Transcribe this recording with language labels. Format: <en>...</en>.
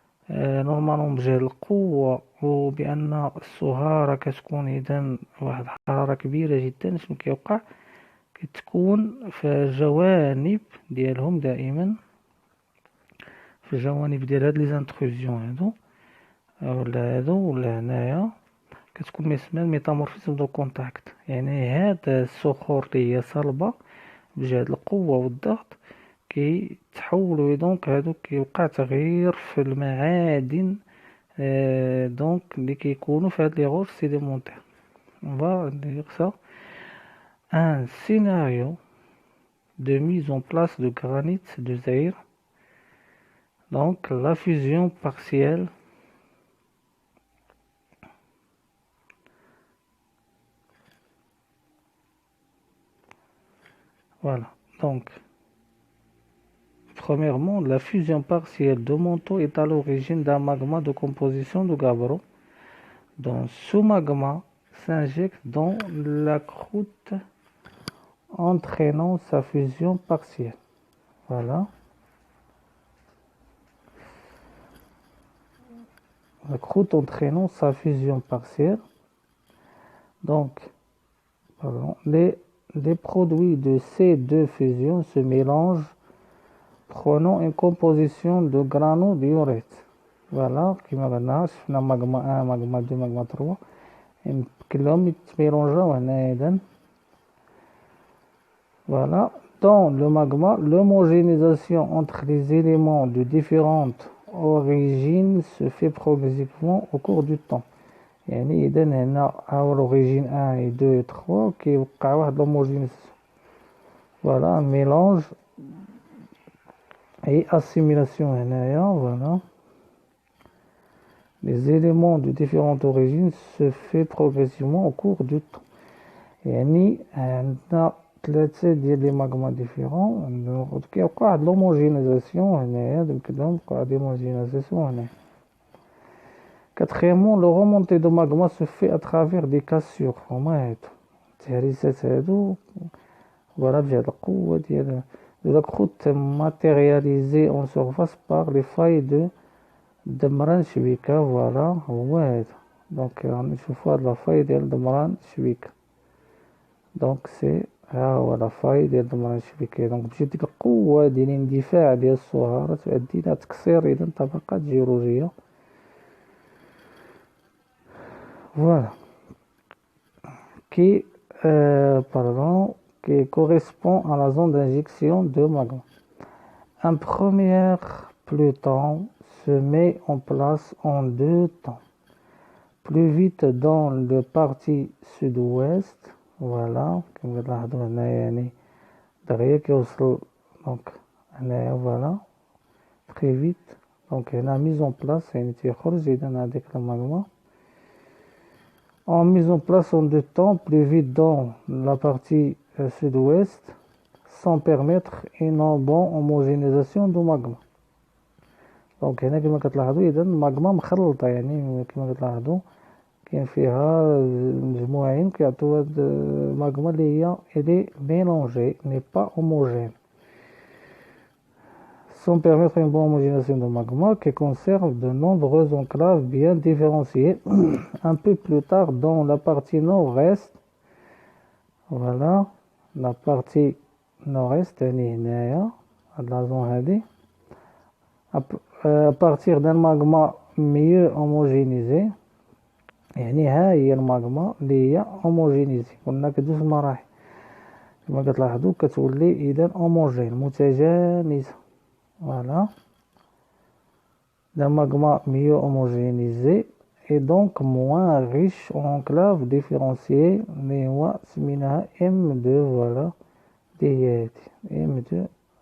<ar>نورمالمون بجهد القوة وبأن السهارة كتكون إذن واحد الحرارة كبيرة جدا، شنو كيوقع؟ كتكون في الجوانب ديالهم دائما، في الجوانب ديال هاد لي زانتروزيون هادو ولا هادو ولا هنايا كتكون ما يسمى الميتامورفيزم دو كونتاكت. يعني هاد الصخور اللي هي صلبة بجهد القوة والضغط كيتحولوا، دونك هادو كيوقع تغيير في المعادن دونك اللي كيكونوا في هاد لي غوش سيديمونتير.</ar> <fr>On va dire ça un scénario de mise en place de granit de Zaïre, donc la fusion partielle voilà. Donc premièrement, la fusion partielle de manteau est à l'origine d'un magma de composition de gabbro. Donc ce magma s'injecte dans la croûte entraînant sa fusion partielle. Voilà. La croûte entraînant sa fusion partielle. Donc, pardon, les produits de ces deux fusions se mélangent, prenant une composition de granodiorite.</fr> <ar>Voilà, كما قلنا شفنا</ar> <fr>magma 1 magma 2 magma 3</fr> <ar>كلهم يتميلونجاو هنا إذن.</ar> <fr>Voilà, dans le magma, l'homogénéisation entre les éléments de différentes origines se fait progressivement au cours du temps.</fr> <ar>يعني إذا هنا</ar> <fr>l'origine 1 et 2 et 3</fr> <ar>كيوقع واحد l'homogénéisation.</ar> <fr>Voilà, un mélange et assimilation هنايا. Voilà. Les éléments de différentes origines se fait progressivement au cours du temps.</fr> <ar>يعني عندنا ثلاثة ديال لي ماغما ديفيرون كيوقع واحد l'homogénéisation هنايا، يمكن لهم يوقع واحد l'homogénéisation هنايا.</ar> <fr>Quatrièmement, le remontée de magma se fait à travers des cassures.</fr> <ar>هما هادو التهريسات هادو</ar> <fr>voilà</fr> <ar>بجهد القوة ديال</ar> <fr>de la croûte matérialisée en surface par les failles de دمران شبيكة.</fr> <ar>فوالا هو هذا، دونك غنشوفو هاد لافاي ديال دمران شبيكة. دونك سي ها هو لافاي ديال دمران شبيكة. دونك بجد ديك القوة ديال الاندفاع ديال الصهارة تؤدي إلى تكسير إذا طبقات جيولوجية.</ar> <fr>فوالا qui correspond à la zone d'injection de magma. Un premier peloton se met en place en deux temps. Plus vite dans le partie sud-ouest,</fr> <ar>voilà, كما تلاحظوا هنا يعني دغيا كيوصل دونك هنايا فوالا</ar> <fr>très vite. دونك هنا mise en place يعني تيخرج إذا هاديك الماغما en mise en place en deux temps, plus vite dans la partie sud-ouest, sans permettre une bonne homogénéisation du magma.</fr> <ar>دونك هنا كما كتلاحظوا إذا الماغما مخلطة، يعني كما كتلاحظوا كاين فيها مجموعين كيعطيو هاد الماغما اللي هي إلي ميلونجي ني با homogène.</ar> <fr>Sans permettre une bonne homogénéisation de magma qui conserve de nombreuses enclaves bien différenciées. Un peu plus tard, dans la partie nord-est, voilà, la partie nord-est, la zone à partir d'un magma mieux homogénéisé.</fr> <ar>يعني ها هي الماغما اللي هي homogénéisée. قلنا كدوز مراحل كما كتلاحظوا كتولي إذا homogène متجانسة.</ar> <fr>Voilà, d'un magma mieux homogénéisé et donc moins riche en enclaves différenciées. Mais moi, c'est M2, voilà, M2</fr>